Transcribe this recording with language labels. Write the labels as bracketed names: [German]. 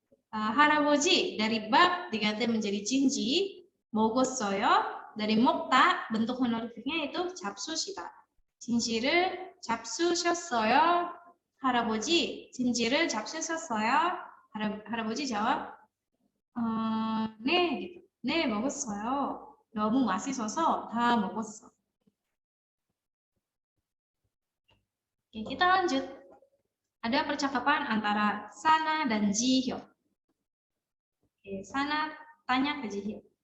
[Indonesian] Haraboji dari bab diganti menjadi jinji. [Korean] 먹었어요. [Indonesian] dari 먹다 bentuk honorifiknya itu 잡수시다. [Korean] 진지를 잡수셨어요. 할아버지 진지를 잡수셨어요. [Indonesian] 할아버지 jawab 네, gitu. [Korean] 네 먹었어요. 너무 맛있어서 다 먹었어. [Indonesian] Oke, kita lanjut. Ada percakapan antara Sana dan Jihyo. Oke, Sana tanya ke Jihyo.